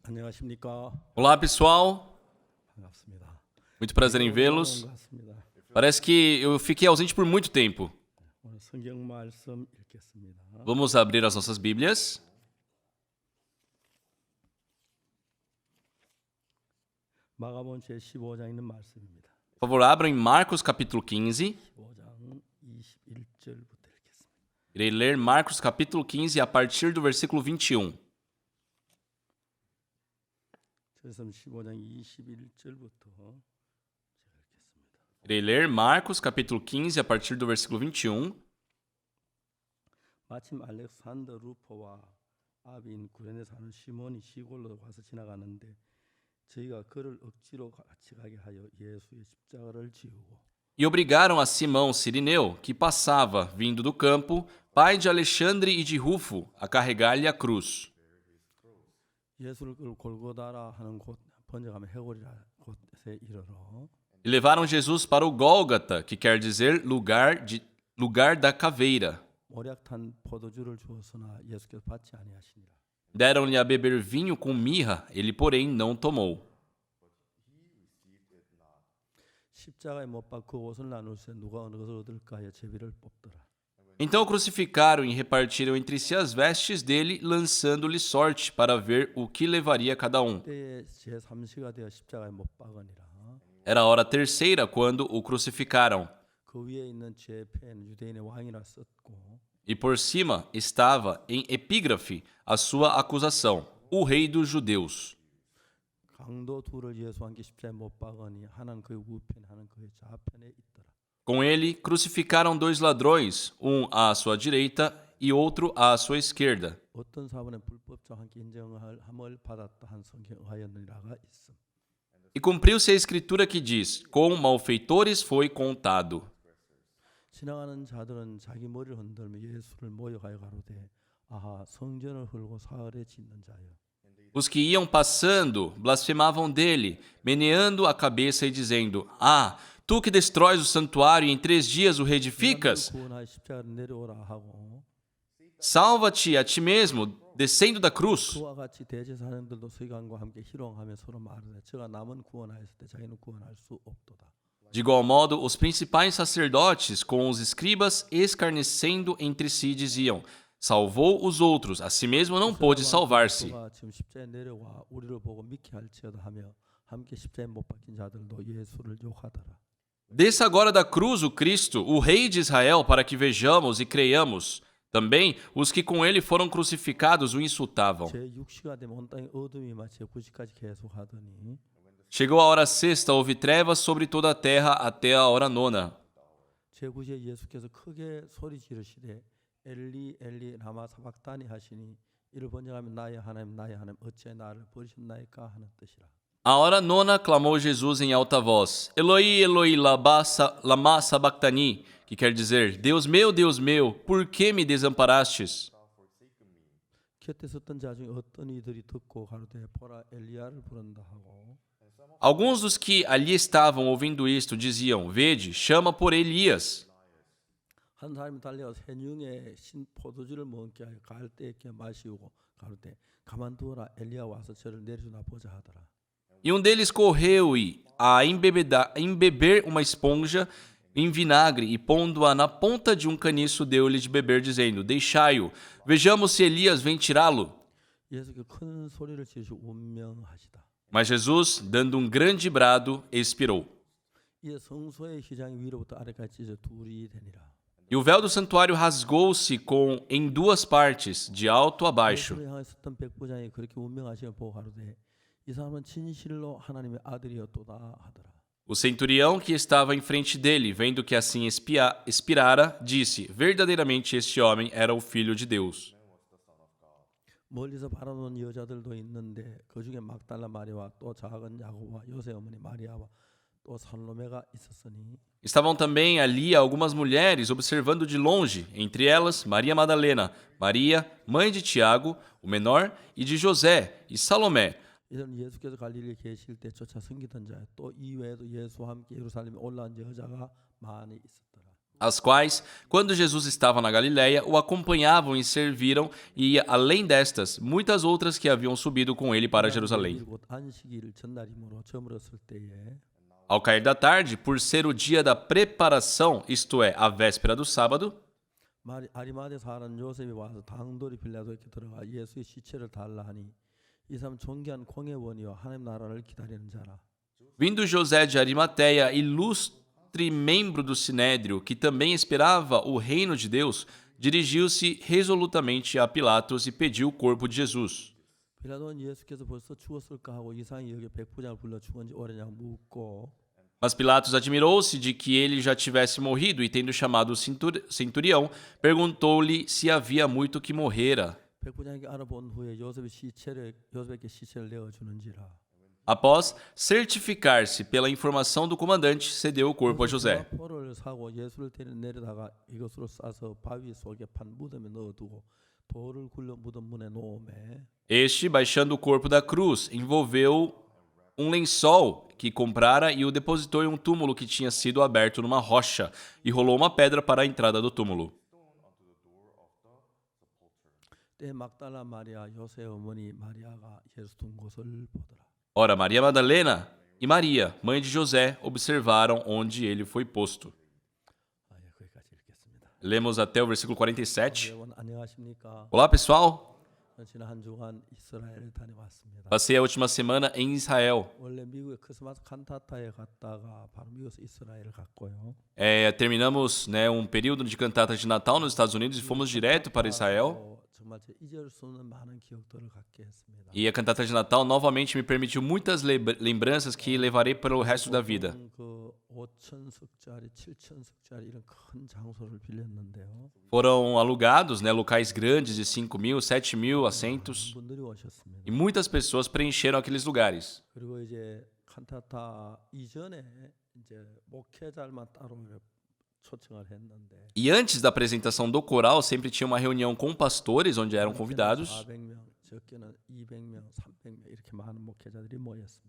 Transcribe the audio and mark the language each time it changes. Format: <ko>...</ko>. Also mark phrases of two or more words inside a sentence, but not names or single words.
<ko>안녕하십니까?</ko> <pt>Olá, pessoal.</pt> <ko>반갑습니다.</ko> <pt>Muito prazer em vê-los.</pt> <ko>반갑습니다.</ko> <pt>Parece que eu fiquei ausente por muito tempo.</pt> <ko>오늘 성경 말씀 읽겠습니다.</ko> <pt>Vamos abrir as nossas Bíblias.</pt> <ko>마가복음 제15장 있는 말씀입니다.</ko> <pt>Por favor, abram em Marcos capítulo 15.</pt> <ko>15장 21절부터 읽겠습니다.</ko> <pt>Irei ler Marcos capítulo 15 a partir do versículo 21.</pt> <ko>그래서 15장 21절부터 제가 읽겠습니다.</ko> <pt>Irei ler Marcos capítulo 15 a partir do versículo 21.</pt> <ko>마침 알렉산더 루포와 아비인 구레네 사는 시몬이 시골로 와서 지나가는데 저희가 그를 억지로 같이 가게 하여 예수의 십자가를 지우고</ko> <pt>E obrigaram a Simão Cirineu, que passava, vindo do campo, pai de Alexandre e de Rufo, a carregar-lhe a cruz.</pt> <ko>예수를 끌고 골고다라 하는 곳 번역하면 해골이라 곳에 이르러</ko> <pt>E levaram Jesus para o Gólgata, que quer dizer lugar da caveira.</pt> <ko>모략탄 포도주를 주었으나 예수께서 받지 아니하시니라.</ko> <pt>Deram-lhe a beber vinho com mirra, ele, porém, não tomou.</pt> <ko>십자가에 못 박고 옷을 나눌세 누가 어느 것을 얻을까 하여 제비를 뽑더라.</ko> <pt>Então o crucificaram e repartiram entre si as vestes dele, lançando-lhe sorte para ver o que levaria cada um.</pt> <ko>그때에 제3시가 되어 십자가에 못 박으니라.</ko> <pt>Era a hora terceira quando o crucificaram,</pt> <ko>그 위에 있는 제펜 유대인의 왕이라 썼고</ko> <pt>e por cima estava em epígrafe a sua acusação, o rei dos judeus.</pt> <ko>강도 둘을 예수와 함께 십자가에 못 박으니 하나는 그의 우편 하나는 그의 좌편에 있더라.</ko> <pt>Com ele crucificaram dois ladrões, um à sua direita e outro à sua esquerda.</pt> <ko>어떤 사본의 불법자와 함께 인정함을 받았다 한 성경에 의하였느니라가 있음.</ko> <pt>E cumpriu-se a escritura que diz: com malfeitores foi contado.</pt> <ko>지나가는 자들은 자기 머리를 흔들며 예수를 모욕하여 가로되 아하 성전을 헐고 사흘에 짓는 자여.</ko> <pt>Os que iam passando blasfemavam dele, meneando a cabeça e dizendo: Ah, tu que destróis o santuário e em 3 dias o reedificas,</pt> <ko>구원하여 십자가를 내려오라 하고</ko> <pt>salva-te a ti mesmo, descendo da cruz.</pt> <ko>그와 같이 대제사장들도 서기관과 함께 희롱하며 서로 말하되 저가 남은 구원하였을 때 자기는 구원할 수 없도다.</ko> <pt>De igual modo, os principais sacerdotes, com os escribas, escarnecendo entre si, diziam: Salvou os outros, a si mesmo não pôde salvar-se.</pt> <ko>그가 지금 십자가에 내려와 우리를 보고 믿게 할지어다 하며 함께 십자가에 못 박힌 자들도 예수를 욕하더라.</ko> <pt>Desça agora da cruz o Cristo, o Rei de Israel, para que vejamos e creiamos. Também os que com ele foram crucificados o insultavam.</pt> <ko>제6시가 되면 온 땅에 어둠이 마치 제9시까지 계속하더니</ko> <pt>Chegou a hora sexta, houve trevas sobre toda a terra até a hora nona.</pt> <ko>제9시에 예수께서 크게 소리 지르시되</ko> <arc>אלי אלי למה שבקתני</arc> <ko>하시니 이를 번역하면 나의 하나님 어찌 나를 버리셨나이까 하는 뜻이라.</ko> <pt>A hora nona clamou Jesus em alta voz:</pt> <arc>אלהי אלהי למה שבקתני,</arc> <pt>que quer dizer: Deus meu, por que me desamparastes?</pt> <ko>곁에 섰던 자 중에 어떤 이들이 듣고 가로되 보라 엘리야를 부른다 하고</ko> <pt>Alguns dos que ali estavam ouvindo isto diziam: Vede, chama por Elias.</pt> <ko>한 사람이 달려가서 해중에 신 포도주를 먹게 하여 갈대에게 마시우고 가로되 가만두어라 엘리야 와서 저를 내려주나 보자 하더라.</ko> <pt>E um deles correu e, a embeber uma esponja em vinagre e pondo-a na ponta de um caniço, deu-lhe de beber, dizendo: Deixai-o, vejamos se Elias vem tirá-lo.</pt> <ko>예수께 큰 소리를 지르시고 운명하시다.</ko> <pt>Mas Jesus, dando um grande brado, expirou.</pt> <ko>이에 성소의 휘장이 위로부터 아래까지 찢어 둘이 되니라.</ko> <pt>E o véu do santuário rasgou-se em 2 partes, de alto a baixo.</pt> <ko>예수를 향해 섰던 백부장이 그렇게 운명하시며 보고 가로되 이 사람은 진실로 하나님의 아들이었도다 하더라.</ko> <pt>O centurião que estava em frente dele, vendo que assim expirara, disse: Verdadeiramente este homem era o Filho de Deus.</pt> <ko>멀리서 바라보는 여자들도 있는데 그 중에 막달라 마리아와 또 작은 야고보와 요새 어머니 마리아와 또 살로메가 있었으니</ko> <pt>Estavam também ali algumas mulheres observando de longe, entre elas Maria Madalena, Maria, mãe de Tiago, o menor, e de José, e Salomé.</pt> <ko>이들은 예수께서 갈릴리에 계실 때 쫓아 섬기던 자 또 이외에도 예수와 함께 예루살렘에 올라온 여자가 많이 있었더라.</ko> <pt>as quais, quando Jesus estava na Galiléia, o acompanhavam e serviram, e, além destas, muitas outras que haviam subido com ele para Jerusalém.</pt> <ko>곧 안식일 전날이므로 저물었을 때에</ko> <pt>Ao cair da tarde, por ser o dia da preparação, isto é, a véspera do sábado,</pt> <ko>아리마대 사람 요셉이 와서 당돌이 빌라도에게 들어가 예수의 시체를 달라 하니 이 사람 존귀한 공예원이요 하나님 나라를 기다리는 자라.</ko> <pt>vindo José de Arimateia, ilustre membro do Sinédrio, que também esperava o reino de Deus, dirigiu-se resolutamente a Pilatos e pediu o corpo de Jesus.</pt> <ko>빌라도는 예수께서 벌써 죽었을까 하고 이상히 여겨 백부장을 불러 죽은지 오래냐 묻고</ko> <pt>Mas Pilatos admirou-se de que ele já tivesse morrido e, tendo chamado o centurião, perguntou-lhe se havia muito que morrera.</pt> <ko>백부장에게 알아본 후에 요셉에게 시체를 내어주는지라.</ko> <pt>Após certificar-se pela informação do comandante, cedeu o corpo a José.</pt> <ko>포를 사고 예수를 내려다가 이것으로 싸서 바위 속에 판 무덤에 넣어두고 돌을 굴려 무덤 문에 놓음에</ko> <pt>Este, baixando o corpo da cruz, envolveu um lençol que comprara e o depositou em um túmulo que tinha sido aberto numa rocha e rolou uma pedra para a entrada do túmulo.</pt> <ko>때 막달라 마리아 요셉 어머니 마리아가 예수 둔 곳을 보더라.</ko> <pt>Ora, Maria Madalena e Maria, mãe de José, observaram onde ele foi posto.</pt> <ko>거기까지 읽겠습니다.</ko> <pt>Lemos até o versículo 47.</pt> <ko>여러분 안녕하십니까?</ko> <pt>Olá, pessoal!</pt> <ko>지난 한 주간 이스라엘을 다녀왔습니다.</ko> <pt>Passei a última semana em Israel.</pt> <ko>원래 미국의 크리스마스 칸타타에 갔다가 바로 미국에서 이스라엘 갔고요.</ko> <pt>Terminamos, um período de cantata de Natal nos Estados Unidos e fomos direto para Israel.</pt> <ko>정말 잊을 수 없는 많은 기억들을 갖게 했습니다.</ko> <pt>E a cantata de Natal novamente me permitiu muitas lembranças que levarei para o resto da vida.</pt> <ko>그 5천석짜리, 7천석짜리 이런 큰 장소를 빌렸는데요.</ko> <pt>Foram alugados, locais grandes de 5.000, 7.000 assentos</pt> <ko>분들이 오셨습니다.</ko> <pt>e muitas pessoas preencheram aqueles lugares.</pt> <ko>그리고 이제 칸타타 이전에 이제 목회자만 따로 초청을 했는데</ko> <pt>E antes da apresentação do coral, sempre tinha uma reunião com pastores, onde eram convidados.</pt> <ko>400명, 적게는 200명, 300명 이렇게 많은 목회자들이 모였습니다.</ko>